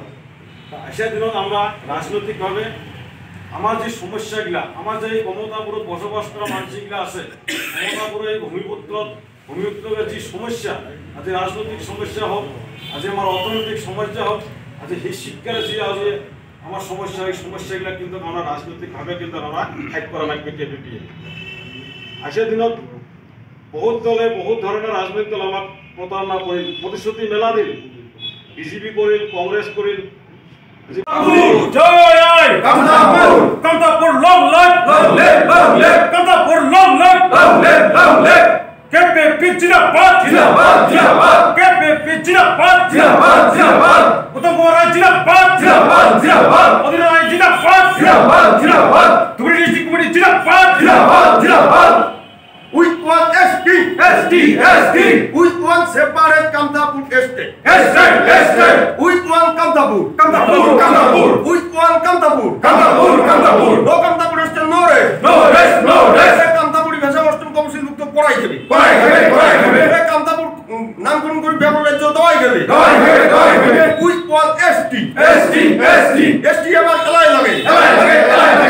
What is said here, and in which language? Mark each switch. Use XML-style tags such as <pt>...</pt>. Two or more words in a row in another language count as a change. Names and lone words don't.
<bn>আশার দিনত আমরা রাজনৈতিকভাবে আমার যে সমস্যাগুলা, আমার যে এই ক্ষমতাপুরত বসবাস করা মানুষগুলা আছে, ক্ষমতাপুরে এই ভূমিপুত্রের যে সমস্যা, আজ রাজনৈতিক সমস্যা হোক, আজ আমার অর্থনৈতিক সমস্যা হোক, আজ সেই শিক্ষার যে আজ আমার সমস্যা এই সমস্যাগুলো কিন্তু আমরা রাজনৈতিকভাৱে কিন্তু আমরা</bn> <as>ফাইট কৰা নাই কেপিপিয়ে আজিৰ দিনত বহুত দলে বহুত ধৰণৰ ৰাজনৈতিক দল আমাক প্ৰতাৰণা কৰিল প্ৰতিশ্ৰুতি মেলা দিল বিজেপি কৰিল কংগ্ৰেছ কৰিল জয় আই কামতাপুৰ</as> <en>long life</en> <as>কামতাপুৰ</as> <en>long life</en> <as>কেপিপি জিন্দাবাদ কেপিপি জিন্দাবাদ উত্তম কুমার রায় জিন্দাবাদ অধীর রায় জিন্দাবাদ ধুবড়ী</as> <en>district committee</en> <as>জিন্দাবাদ</as> <en>We want SD. We want separate Kamtapur estate. We want Kamtapur. We want Kamtapur. No Kamtapur estate, no rest.</en> <bn>Kamtapur ভাষা অষ্টম কমিশন মুক্ত করাই দেবে। Kamtapur নামকরণ করে ব্যবহার রাজ্য দেওয়াই দেবে।</bn> <en>We want</en> <bn>SD. SD আমার খেলায় লাগে।</bn>